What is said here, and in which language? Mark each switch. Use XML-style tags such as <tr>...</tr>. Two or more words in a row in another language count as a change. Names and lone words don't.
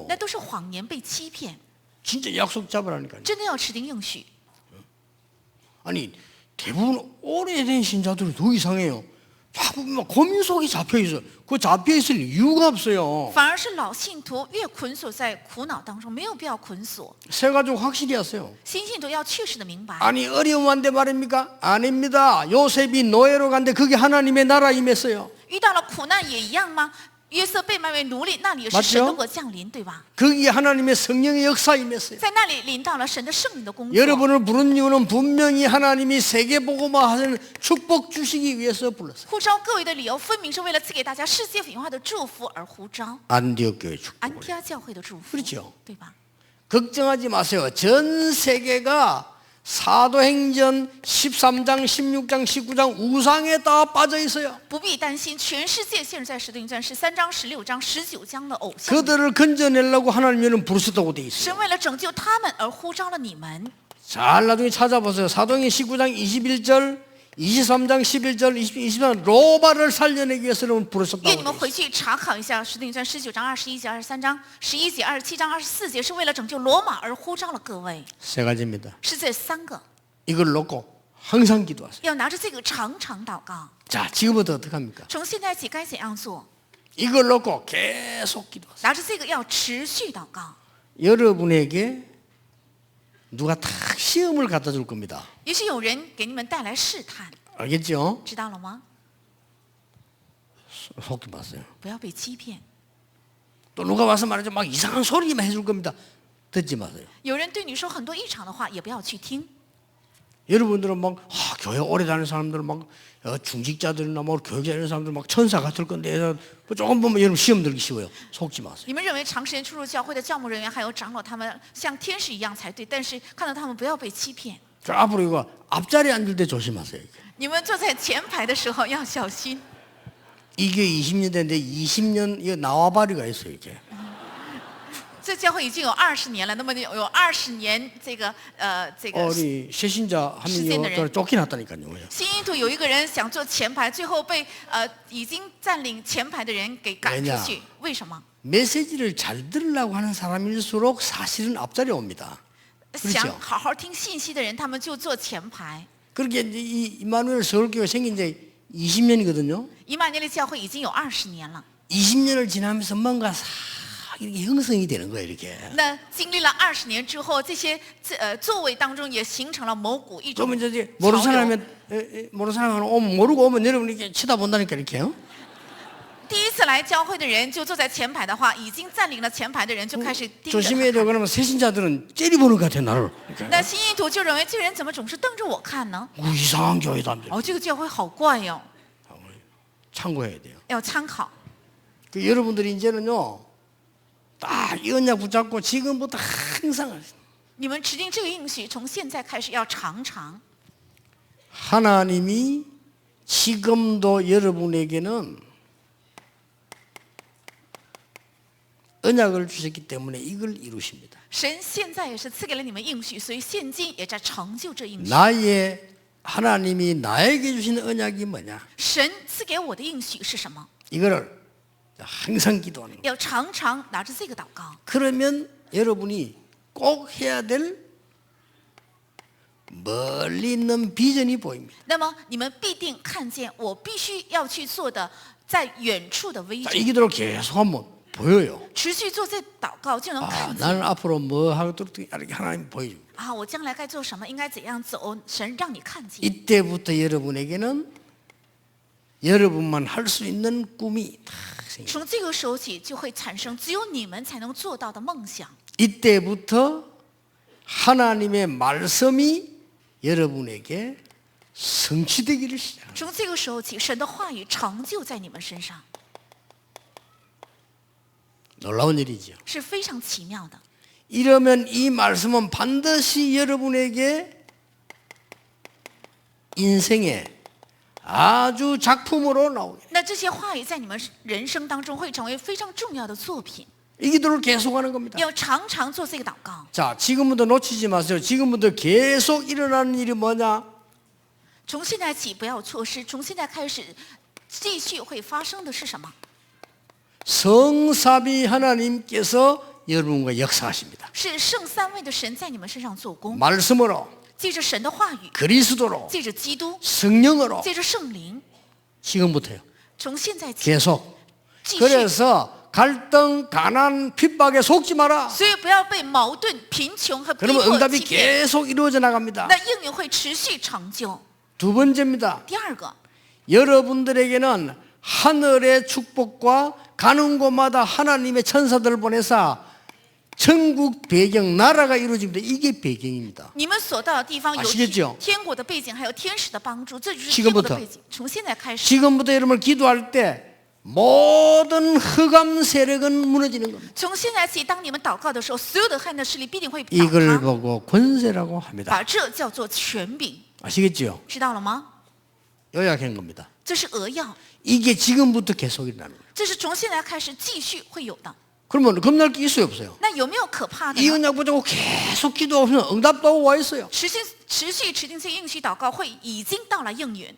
<zh>那都是谎言，被欺骗。</zh> <ko>진짜 약속 잡으라니까요.</ko> <zh>真的要持定应许。</zh> <ko>아니 대부분 오래된 신자들은 더 이상해요. 자꾸 막 고민 속에 잡혀 있어. 그 잡혀 있을 이유가 없어요.</ko> <zh>反而是老信徒越捆锁在苦恼当中，没有必要捆锁。</zh> <ko>세 가족 확실히 하세요.</ko> <zh>新信徒要确实的明白，</zh> <ko>아니 어려움한데 말입니까? 아닙니다. 요셉이 노예로 간데 그게 하나님의 나라 임했어요.</ko> <zh>遇到了苦难也一样吗？约瑟被卖为奴隶，那里也是</zh> <ko>맞죠</ko> <zh>神的国降临，对吧？</zh> <ko>거기에 하나님의 성령의 역사 임했어요.</ko> <zh>在那里临到了神的圣灵的工作。</zh> <ko>여러분을 부른 이유는 분명히 하나님이 세계복음화하는 축복 주시기 위해서 불렀어요.</ko> <zh>呼召各位的理由，分明是为了赐给大家世界文化的祝福而呼召。</zh> <ko>안디옥 교회 축복.</ko> <zh>安提阿教会的祝福，</zh> <ko>그렇죠.</ko> <zh>对吧？</zh> <ko>걱정하지 마세요. 전 세계가 사도행전 13장, 16장, 19장 우상에 다 빠져 있어요.</ko> <zh>不必担心，全世界陷入在使徒行传13章、16章、19章的偶像里。</zh> <ko>그들을 건져내려고 하나님은 부르셨다고 돼 있어요.</ko> <zh>神为了拯救他们而呼召了你们。</zh> <ko>잘 나중에 찾아보세요. 사도행전 19장 21절, 23장 11절, 23장 로마를 살려내기 위해서 부르셨다고</ko> <zh>愿</zh> <ko>돼</ko> <zh>你们</zh> <ko>있어요.</ko> <zh>回去查考一下《使徒行传》19章、21节、23章、11节、27章、24节，是为了拯救罗马而呼召了各位。</zh> <ko>세 가지입니다.</ko> <zh>是这3个，</zh> <ko>이걸 놓고 항상 기도하세요.</ko> <zh>要拿着这个常常祷告。</zh> <ko>자, 지금부터 어떻게 합니까?</ko> <zh>从现在起该怎样做？</zh> <ko>이걸 놓고 계속 기도하세요.</ko> <zh>拿着这个要持续祷告。</zh> <ko>여러분에게 누가 탁 시험을 갖다 줄 겁니다.</ko> <zh>也许有人给你们带来试探，</zh> <ko>알겠죠?</ko> <zh>知道了吗？</zh> <ko>속지 마세요.</ko> <zh>不要被欺骗。</zh> <ko>또 누가 와서 말하죠. 막 이상한 소리만 해줄 겁니다. 듣지 마세요.</ko> <zh>有人对你说很多异常的话，也不要去听。</zh> <ko>여러분들은 막 교회 오래 다니는 사람들은 막 중직자들이나 뭐 교육자 이런 사람들 막 천사 같을 건데 조금 보면 여러분 시험 들기 쉬워요. 속지 마세요.</ko> <zh>你们认为长时间出入教会的教牧人员还有长老，他们像天使一样才对，但是看到他们不要被欺骗。</zh> <ko>자, 앞으로 이거 앞자리에 앉을 때 조심하세요.</ko> <zh>你们坐在前排的时候要小心。</zh> <ko>이게 20년 됐는데 20년 이거 나와바리가 있어요. 이게.</ko> <zh>这教会已经有20年了，那么有20年这个</zh> <ko>우리 새신자 한 명이 쫓겨났다니까요.</ko> <zh>新印度有一个人想坐前排，最后被已经占领前排的人给赶出去。为什么？</zh> <ko>메시지를 잘 들으려고 하는 사람일수록 사실은 앞자리에 옵니다.</ko> <zh>想好好听信息的人，他们就坐前排。</zh> <ko>그렇게 이제 이 임마누엘 서울교회 생긴 지 20년이거든요.</ko> <zh>以马内利教会已经有20年了。</zh> <ko>20년을 지나면서 뭔가 싹 이렇게 형성이 되는 거예요, 이렇게.</ko> <zh>那经历了20年之后，这些座位当中也形成了某股一种</zh> <ko>그러면 이제</ko> <zh>潮</zh> <ko>모르는</ko> <zh>流。</zh> <ko>사람이 모르는 사람은 오면 모르고 오면 여러분 이렇게 쳐다본다니까 이렇게요.</ko> <zh>第一次来教会的人就坐在前排的话，已经占领了前排的人就开始盯着</zh> <ko>조심해야</ko> <zh>他</zh> <ko>돼요.</ko> <zh>看。</zh> <ko>그러면 새신자들은 째려보는 것 같아 나를. 이렇게.</ko> <zh>那新意徒就认为这个人怎么总是瞪着我看呢？</zh> <ko>이상한 교회다.</ko> <zh>哦，这个教会好怪哟，</zh> <ko>참고해야 돼요.</ko> <zh>要参考。</zh> <ko>그 여러분들이 이제는요, 딱 이 언약 붙잡고 지금부터 항상</ko> <zh>你们持定这个应许，从现在开始要常常。</zh> <ko>하나님이 지금도 여러분에게는 언약을 주셨기 때문에 이걸 이루십니다.</ko> <zh>神现在也是赐给了你们应许，所以现今也在成就这应许。</zh> <ko>나의 하나님이 나에게 주신 언약이 뭐냐?</ko> <zh>神赐给我的应许是什么？</zh> <ko>이거를 항상 기도하는 거예요.</ko> <zh>要常常拿着这个祷告。</zh> <ko>그러면 여러분이 꼭 해야 될 멀리 있는 비전이 보입니다.</ko> <zh>那么你们必定看见我必须要去做的，在远处的</zh> <ko>자,</ko> <zh>危</zh> <ko>이</ko> <zh>险。</zh> <ko>기도를 계속하면 보여요.</ko> <zh>持续做这祷告，就能</zh> <ko>아,</ko> <zh>看见</zh> <ko>나는 앞으로 뭐 하도록 이렇게 하나님 보여줍니다.</ko> <zh>啊，我将来该做什么，应该怎样走，神让你看见。</zh> <ko>이때부터 여러분에게는 여러분만 할 수 있는 꿈이 다 생겨요.</ko> <zh>从这个时候起，就会产生只有你们才能做到的梦想。</zh> <ko>이때부터 하나님의 말씀이 여러분에게 성취되기를 시작합니다.</ko> <zh>从这个时候起，神的话语成就在你们身上，</zh> <ko>놀라운 일이죠.</ko> <zh>是非常奇妙的。</zh> <ko>이러면 이 말씀은 반드시 여러분에게 인생의 아주 작품으로 나오게.</ko> <zh>那这些话语在你们人生当中会成为非常重要的作品，</zh> <ko>이 기도를 계속하는 겁니다.</ko> <zh>要常常做这个祷告。</zh> <ko>자, 지금부터 놓치지 마세요. 지금부터 계속 일어나는 일이 뭐냐?</ko> <zh>从现在起不要错失，从现在开始继续会发生的是什么？</zh> <ko>성삼위 하나님께서 여러분과 역사하십니다.</ko> <zh>是圣三位的神在你们身上做工，</zh> <ko>말씀으로,</ko> <zh>借着神的话语，</zh> <ko>그리스도로,</ko> <zh>借着基督，</zh> <ko>성령으로</ko> <zh>借着圣灵，</zh> <ko>지금부터요.</ko> <zh>从现在起</zh> <ko>계속.</ko> <zh>继续。</zh> <ko>그래서 갈등, 가난, 핍박에 속지 마라.</ko> <zh>所以不要被矛盾、贫穷和逼</zh> <ko>그러면</ko> <zh>迫</zh> <ko>응답이</ko> <zh>欺骗，</zh> <ko>계속 이루어져 나갑니다.</ko> <zh>那应允会持续成就。</zh> <ko>두 번째입니다.</ko> <zh>第二个，</zh> <ko>여러분들에게는 하늘의 축복과 가는 곳마다 하나님의 천사들을 보내사 전국 배경 나라가 이루어집니다. 이게 배경입니다.</ko> <zh>你们所到的地方有</zh> <ko>아시겠죠?</ko> <zh>天国的背景，还有天使的帮助，这就是</zh> <ko>지금부터</ko> <zh>天国的背景。从现在开始，</zh> <ko>지금부터 여러분 기도할 때 모든 흑암 세력은 무너지는 겁니다.</ko> <zh>从现在起，当你们祷告的时候，所有的黑暗的势力必定会倒</zh> <ko>이걸</ko> <zh>塌，</zh> <ko>보고 권세라고 합니다.</ko> <zh>把这叫做权柄，</zh> <ko>아시겠죠?</ko> <zh>知道了吗？</zh> <ko>요약한 겁니다.</ko> <zh>这是扼要，</zh> <ko>이게 지금부터 계속 일어나는 거예요.</ko> <zh>这是从现在开始继续会有的。</zh> <ko>그러면 겁날 게 있어요, 없어요?</ko> <zh>那有没有可怕的</zh> <ko>이</ko> <zh>呢？</zh> <ko>언약 붙잡고 계속 기도하면 응답도 와 있어요.</ko> <zh>持续持定这应许祷告会已经到了应允。</zh>